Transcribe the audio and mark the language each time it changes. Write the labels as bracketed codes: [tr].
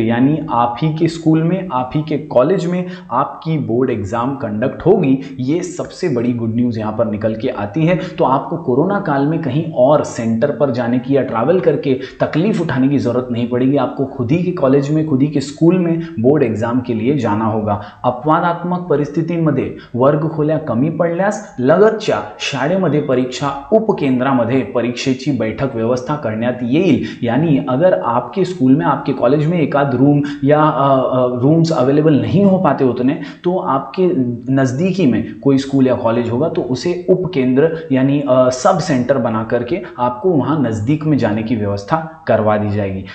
[hi] यानी आप ही के स्कूल में, आप ही के कॉलेज में आपकी बोर्ड एग्जाम कंडक्ट होगी। ये सबसे बड़ी गुड न्यूज़ यहाँ पर निकल के आती है। तो आपको कोरोना काल में कहीं और सेंटर पर जाने की या ट्रैवल करके तकलीफ उठाने की जरूरत नहीं पड़ेगी। आपको खुद ही के कॉलेज में, खुद ही के स्कूल में बोर्ड एग्जाम के लिए जाना होगा। [mr] अपवादात्मक परिस्थितींमध्ये वर्गखोल्या कमी पडल्यास लगतच्या शाळेमध्ये परीक्षा उपकेंद्रामध्ये परीक्षेची बैठक व्यवस्था करण्यात येईल। [hi] यानी अगर आपके स्कूल में, आपके कॉलेज में एक आध रूम या रूम्स अवेलेबल नहीं हो पाते उतने, तो आपके नज़दीकी में कोई स्कूल या कॉलेज होगा तो उसे उप केंद्र यानी सब सेंटर बना करके आपको वहाँ नज़दीक में जाने की व्यवस्था करवा दी जाएगी।